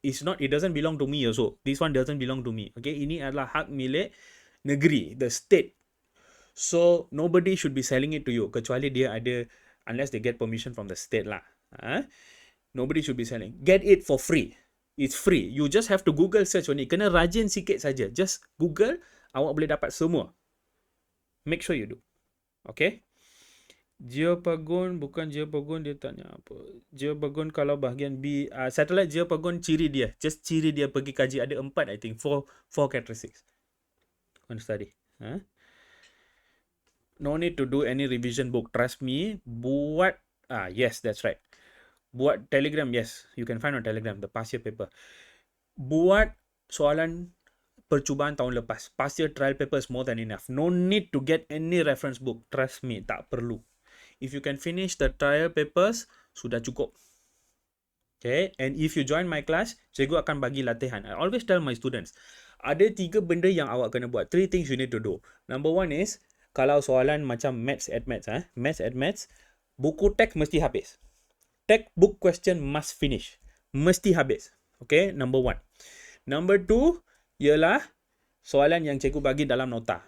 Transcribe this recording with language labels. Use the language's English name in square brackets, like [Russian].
[English] It doesn't belong to me also. This one doesn't belong to me. Okay? [Malay] Ini adalah hak milik negeri, the state. [English] So nobody should be selling it to you [Malay] kecuali dia ada, [English] unless they get permission from the state lah. Nobody should be selling. Get it for free. It's free. You just have to Google search on it. [Malay] Kena rajin sikit saja. Just Google, awak boleh dapat semua. [English] Make sure you do. Okay? Geopagon, [Malay] bukan Geopagon, dia tanya apa. Geopagon kalau bahagian B, satellite Geopagon ciri dia. Just ciri dia pergi kaji. Ada 4, [English] I think. 4 characteristics. Want to study. No need to do any revision book. Trust me. Buat, yes, that's right. Buat Telegram, yes. You can find on Telegram, the past year paper. [Malay] Buat soalan percubaan tahun lepas. [English] Past year trial paper is more than enough. No need to get any reference book. Trust me, [Malay] tak perlu. [English] If you can finish the trial papers, [Malay] sudah cukup. [English] Okay, and if you join my class, [Malay] cikgu akan bagi latihan. [English] I always tell my students, [Malay] ada 3 benda yang awak kena buat. [English] 3 things you need to do. Number 1 is, [Malay] kalau soalan macam maths at maths, buku teks mesti habis. [English] Textbook question must finish. [Malay] Mesti habis. Okay, number 1. Number 2, ialah soalan yang cikgu bagi dalam nota.